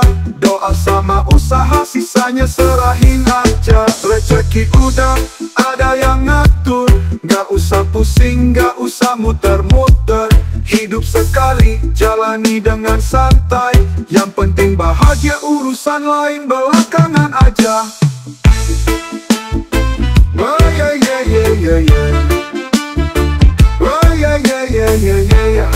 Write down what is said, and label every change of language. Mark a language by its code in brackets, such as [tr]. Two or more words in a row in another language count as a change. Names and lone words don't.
[id] Doa sama usaha, sisanya serahin aja. Rezeki udah ada yang ngatur, gak usah pusing, gak usah muter-muter. Hidup sekali, jalani dengan santai. Yang penting bahagia, urusan lain belakangan aja. [en] Oh yeah yeah yeah yeah yeah. Oh yeah yeah yeah yeah yeah yeah.